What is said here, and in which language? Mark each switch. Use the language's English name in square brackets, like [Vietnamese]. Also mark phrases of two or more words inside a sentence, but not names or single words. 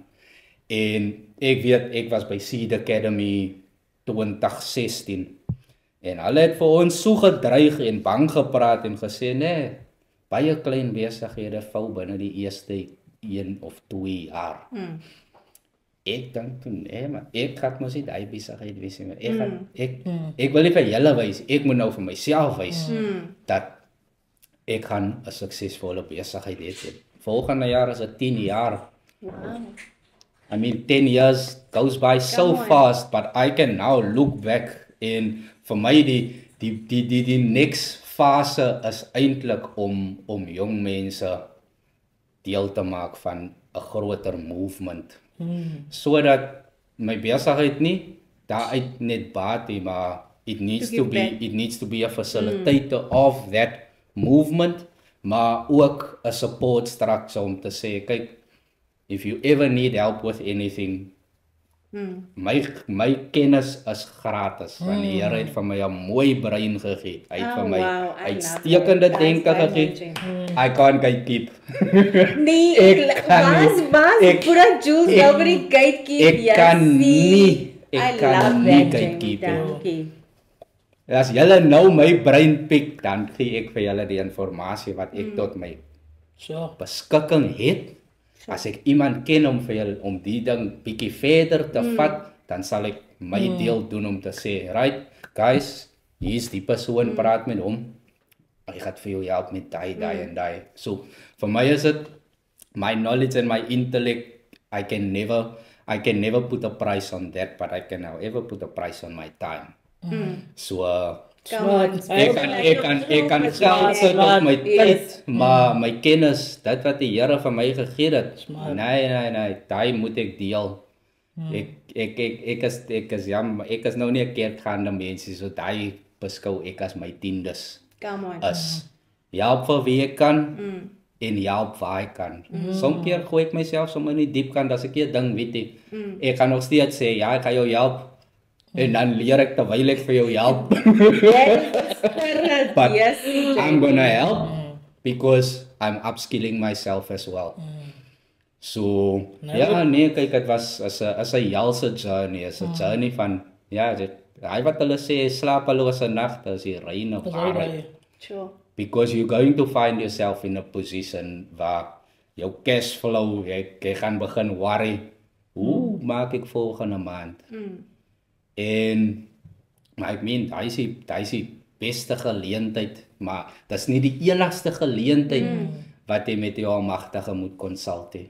[Afrikaans] En ek weet, ek was by Seed Academy 2016 en hulle het vir ons so gedreig en bang gepraat en gesê, nee, baie klein besighede val binne die eerste 1 of 2 jaar. Ek dink toe, nee, maar ek gaan mos nie die besigheid wees nie. Ek wil nie vir julle wys, ek moet nou vir myself wys dat ek gaan 'n suksesvolle besigheid hê. Volgende jaar is dit 10 jaar. Wow. [English] I mean, 10 years goes by so fast, but I can now look back [Afrikaans] en vir my die next fase is eintlik om jong mense deel te maak van 'n groter movement. Sodat my besigheid nie daaruit net baat nie, maar [English] it needs to be a facilitator of that movement, [Afrikaans] maar ook 'n [English] support structure [Afrikaans] om te sê, kyk, [English] if you ever need help with anything, [Afrikaans] my kennis is gratis, want die Here het vir my 'n mooi brein gegee. Hy het vir my uitstekende denke gegee. [English] I can't gatekeep. Nee, Pura Jules nobody gatekeep. [Afrikaans] Ek kan nie gatekeep. as julle nou my brein pik, dan gee ek vir julle die informasie wat ek tot my So. beskikking het. As ek iemand ken om vir julle om die ding bietjie verder te vat, dan sal ek my deel doen om te sê, [English] right, guys, [Afrikaans] hier is die persoon, praat met hom. Hy gaan vir jou help met daai en daai. So, vir my is dit [English] my knowledge and my intellect. I can never put a price on that, but I can however put a price on my time. [Afrikaans] So, ek kan geld sit op my tyd, maar my kennis, dit wat die Here vir my gegee het, nee, daai moet ek deel. Ek is nou nie 'n kerkgaande mens, so daai beskou ek as my tiendes. [English] Come on. [Afrikaans] Help vir wie ek kan en help waar ek kan. Soms keer gooi ek myself sommer in die diep kant as ek 'n ding weet ek. Ek kan nog steeds sê ja, ek gaan jou help. En dan leer ek terwyl ek vir jou help. [English] But Yes, I'm gonna help because I'm upskilling myself as well. So, [Afrikaans] ja, nee, kyk, dit was as 'n helse journey, as 'n journey van, ja, hy wat hulle sê, slapelose nagte is die reine waarheid. Sure. [English] Because you're going to find yourself in a position [Afrikaans] waar jou [English] cash flow, [Afrikaans] jy gaan begin worry, hoe maak ek volgende maand? En, maar ek meen, hy is die beste geleentheid, maar dis nie die enigste geleentheid wat jy met jou almagtige moet consult hê.